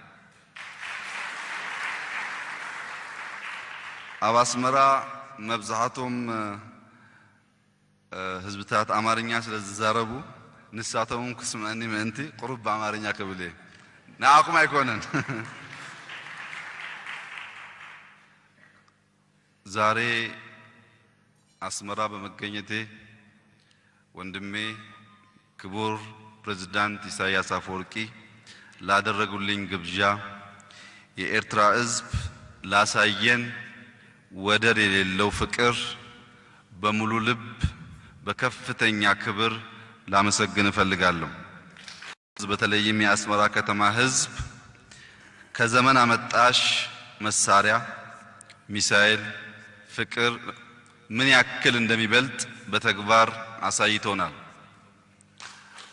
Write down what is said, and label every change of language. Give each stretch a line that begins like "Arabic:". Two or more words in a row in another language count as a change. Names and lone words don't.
Tigrinya: ኣብ አስመራ መብዛሕቶም ህዝብታት አማርኛ ስለዝዛረቡ ንሳቶም ክስምዐኒ ምእንቲ ቁሩብ በአማርኛ ክብል ንዓኹም አይኮነን
Amharic: ዛሬ አስመራ በመገኘቴ ወንድሜ ክቡር ፕሬዝዳንት ኢሳያስ አፈወርቂ ላደረጉልኝ ግብዣ የኤርትራ ህዝብ ላሳየን ወደር የሌለው ፍቅር በሙሉ ልብ በከፍተኛ ክብር ላመሰግን እፈልጋለሁ በተለይም የአስመራ ከተማ ህዝብ ከዘመን አመጣሽ መሳሪያ ሚሳኤል ፍቅር ምን ያክል እንደሚበልጥ በተግባር አሳይቶናል